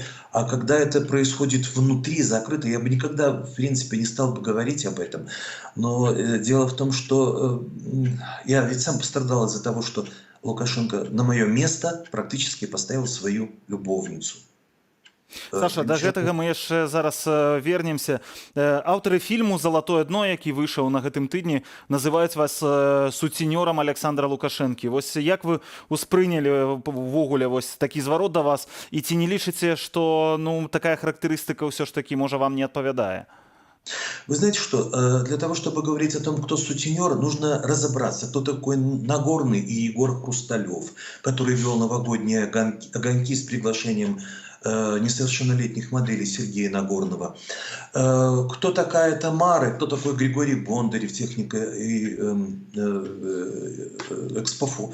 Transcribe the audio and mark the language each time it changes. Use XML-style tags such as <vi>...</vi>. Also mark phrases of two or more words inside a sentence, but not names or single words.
<ru>А когда это происходит внутри, закрыто, я бы никогда, в принципе, не стал бы говорить об этом. Но дело в том, что я ведь сам пострадал из-за того, что Лукашенко на мое место практически поставил свою любовницу.</ru> <be>Саша, да гэтага мы яшчэ зараз вернемся. Аўтары фільму «Залатое дно», які выйшаў на гэтым тыдні, называюць вас суценёрам Александра Лукашэнкі. Вось як вы успрынялі ўвогуле вось такі зварот да вас, і ці не лічыце, што такая характарыстыка ўсё ж такі можа вам не адпавядае?</be> <ru>Вы знаете что, для того, чтобы говорить о том, кто сутенер, нужно разобраться, кто такой Нагорный и Егор Хрусталев, который вел новогодние огоньки с приглашением несовершеннолетних моделей Сергея Нагорного. Кто такая Тамара, кто такой Григорий Бондарев, техника и Экспофо.</ru>